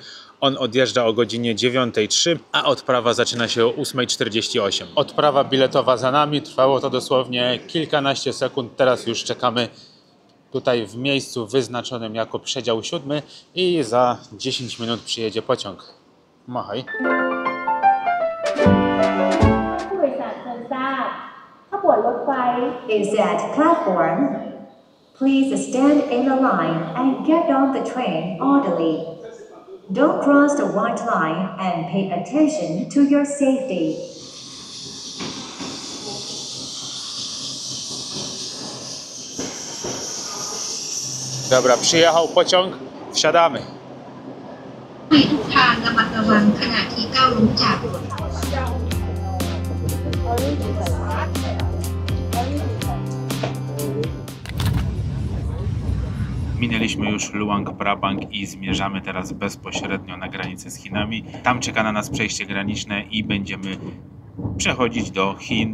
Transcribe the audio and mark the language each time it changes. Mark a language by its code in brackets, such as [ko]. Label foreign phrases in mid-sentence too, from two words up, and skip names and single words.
[pl] On odjeżdża o godzinie 9:03, a odprawa zaczyna się o 8:48. Odprawa biletowa za nami, trwało to dosłownie kilkanaście sekund. Teraz już czekamy tutaj w miejscu wyznaczonym jako przedział 7 i za 10 minut przyjedzie pociąg. Machaj. [th] ผู้โดยสารเชิญทราบขบวนรถไฟ [en] is at platform. Please stand in a line and get on the train orderly. Don't cross the white line and pay attention to your safety. [pl] Dobra, przyjechał pociąg, wsiadamy. [th] ให้ทุกทางระมัดระวังขณะที่ก้าวลงจากรถ [pl] Minęliśmy już Luang Prabang i zmierzamy teraz bezpośrednio na granicę z Chinami. Tam czeka na nas przejście graniczne i będziemy przechodzić do Chin.